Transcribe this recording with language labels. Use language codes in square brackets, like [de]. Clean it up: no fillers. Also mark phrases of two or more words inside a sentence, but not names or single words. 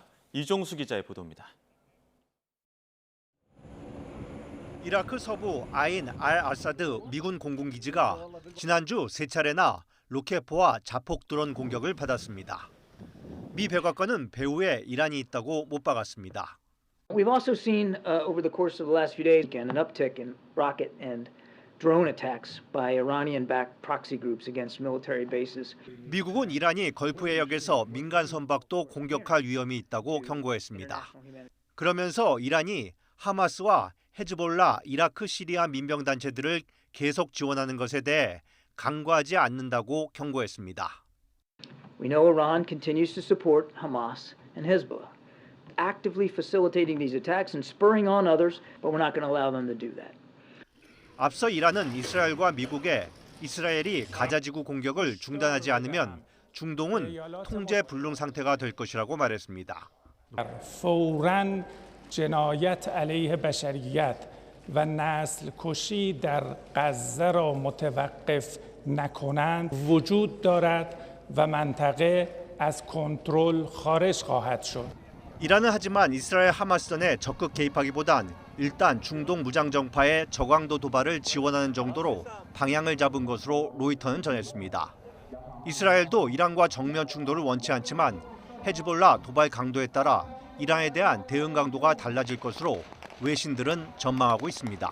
[ko] 이종수 기자의 보도입니다. 이라크 서부 아인 알-아사드 미군 공군기지가 지난주 3차례나 로켓포와 자폭 드론 공격을 받았습니다. 미 백악관은 배후에 이란이 있다고 못 박았습니다. [en] We've also seen over the course of the last few days again an uptick in rocket and drone attacks by Iranian-backed proxy groups against military bases. [ko] 미국은 이란이 걸프 해역에서 민간 선박도 공격할 위험이 있다고 경고했습니다. 그러면서 이란이 하마스와 헤즈볼라, 이라크, 시리아 민병단체들을 계속 지원하는 것에 대해 간과하지 않는다고 경고했습니다. [en] We know Iran continues to support Hamas and Hezbollah, actively facilitating these attacks and spurring on others, but we're not going to allow them to do that. [ko] 앞서 이란은 이스라엘과 미국에 이스라엘이 가자지구 공격을 중단하지 않으면 중동은 통제 불능 상태가 될 것이라고 말했습니다. [fa] فوراً جنایت علیه بشریت و نسل کشی در غزه را متوقف نکنند وجود دارد و منطقه از کنترل خارج خواهد شد. [ko] 이란은 하지만 이스라엘 하마스전에 적극 개입하기보단 일단 중동 무장정파의 저강도 도발을 지원하는 정도로 방향을 잡은 것으로 로이터는 전했습니다. 이스라엘도 이란과 정면 충돌을 원치 않지만 헤즈볼라 도발 강도에 따라 이란에 대한 대응 강도가 달라질 것으로 외신들은 전망하고 있습니다.